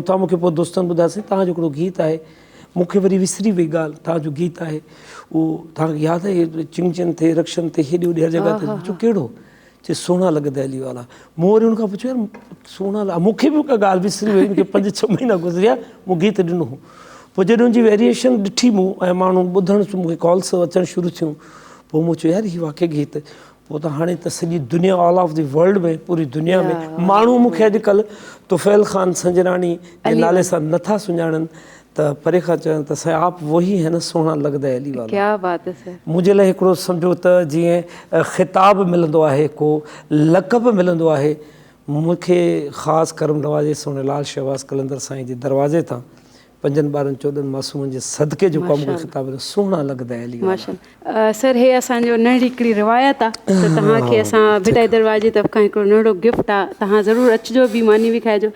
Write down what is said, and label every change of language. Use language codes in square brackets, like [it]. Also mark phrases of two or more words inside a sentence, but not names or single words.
[sd] उतां मूंखे पोइ दोस्तनि ॿुधायोसीं तव्हांजो हिकिड़ो गीत आहे, मूंखे वरी विसरी वई ॻाल्हि, तव्हांजो गीत आहे उहो तव्हांखे यादि आहे चिंगचनि ते रक्षनि ते हेॾी होॾी हर जॻह ते, चयो कहिड़ो, चए सोना लॻंदा अली वाला। मूं वरी हुनखां पुछियो यार सोना मूंखे बि का ॻाल्हि विसरी वई, मूंखे 5-6 महीना गुज़रिया, मूं गीत ॾिनो हो। पोइ जॾहिं हुनजी वेरिएशन ॾिठी मूं ऐं माण्हू ॿुधण मूंखे कॉल्स अचणु शुरू थियूं, पोइ मूं चयो यार हीउ वाक़ई गीत। पोइ त हाणे त सॼी दुनिया [en] all of the world [sd] में पूरी दुनिया में माण्हू मूंखे अॼुकल्ह तुफ़ैल ख़ान संजराणी जे नाले सां नथा सुञाणनि त परे खां चवनि त साईं [hi] आप वही है न [sd] सोना लॻंदा अली वाला। [hi] क्या बात है सर। [sd] मुंहिंजे लाइ हिकिड़ो सम्झो त जीअं ख़िताब मिलंदो आहे, को लक़ब मिलंदो आहे, मूंखे ख़ासि करम नवाज़े सोने लाल शहबाज़ कलंदर साईं जे दरवाज़े तां 5-14 मासूमनि जे सदके जो मूंखे ख़िताब मिलियो, सोना लॻंदा अली वाला। माशाल्लाह सर, हे असांजो नंढी हिकिड़ी रिवायत आहे त तव्हांखे असां भिटाई दरवाजे तरफ़ खां हिकिड़ो नंढो गिफ्ट आहे, तव्हां ज़रूरु अचिजो बि मानी बि खाइजो।